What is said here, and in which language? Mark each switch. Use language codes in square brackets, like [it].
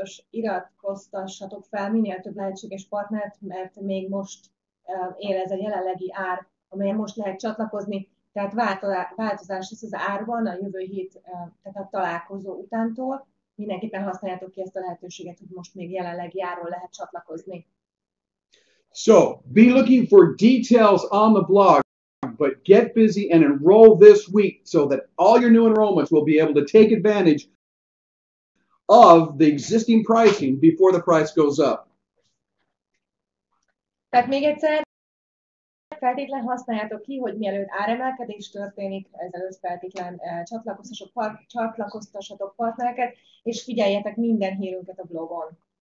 [hu] iratkoztassatok fel minél több lehetséges partnert, mert még most él ez a jelenlegi ár, amelyen most lehet csatlakozni, tehát változás lesz az árban a jövő hét, tehát a találkozó utántól. Mindenképpen használjátok ki ezt a lehetőséget, hogy most még jelenlegi árról lehet csatlakozni. [en] So, be looking for details on the blog, but get busy and enroll this week so that all your new enrollments will be able to take advantage of the existing pricing before the price goes up. [hu] Tehát még egyszer, feltétlen használjátok ki, hogy mielőtt áremelkedés történik, ezelőtt feltétlen csatlakoztassatok partnereket, és figyeljetek minden hírünket a blogon.